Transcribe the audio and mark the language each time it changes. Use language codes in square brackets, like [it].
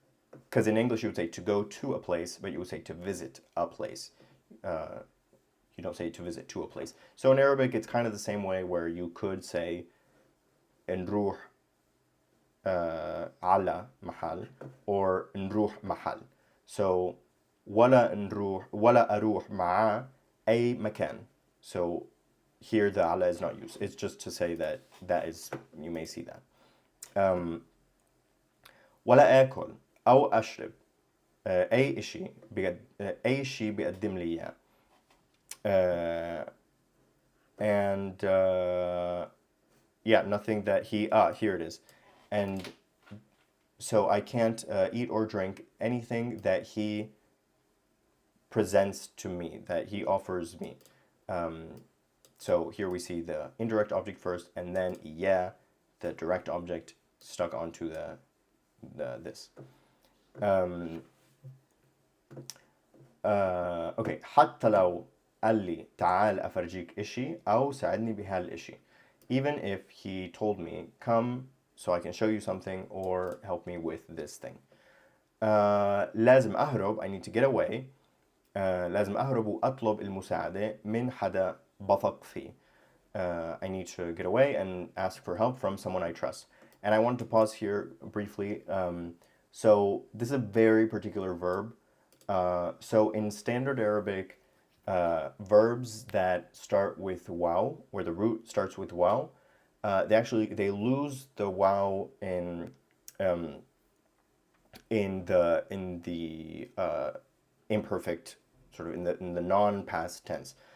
[en] Because in English you would say to go to a place, but you would say to visit a place. You don't say to visit to a place. So in Arabic, it's kind of the same way where you could say [ar] نروح على محل [en] or [ar] نروح محل. So ولا نروح ولا أروح مع أي مكان. [en] So here the ala is not used. It's just to say that is, you may see that. [ar] ولا آكل أو أشرب أي شيء أي شيء بيقدم لي إياه. [en] And yeah, nothing that he, here it is. And so I can't eat or drink anything that he presents to me, that he offers me. So here we see the indirect object first, and then yeah, the direct object stuck onto this. [ar] Okay, حتى لو قال لي تعال أفرجيك إشي أو ساعدني بهالإشي. [en] Even if he told me, come so I can show you something or help me with this thing. [ar] لازم أهرب, [en] I need to get away. [ar] لازم أهرب وأطلب المساعدة من حدا بثق فيه. [en] I need to get away and ask for help from someone I trust. And I wanted to pause here briefly. So this is a very particular verb. So in standard Arabic, verbs that start with waw, where the root starts with waw, they lose the waw in the imperfect, sort of in the non-past tense.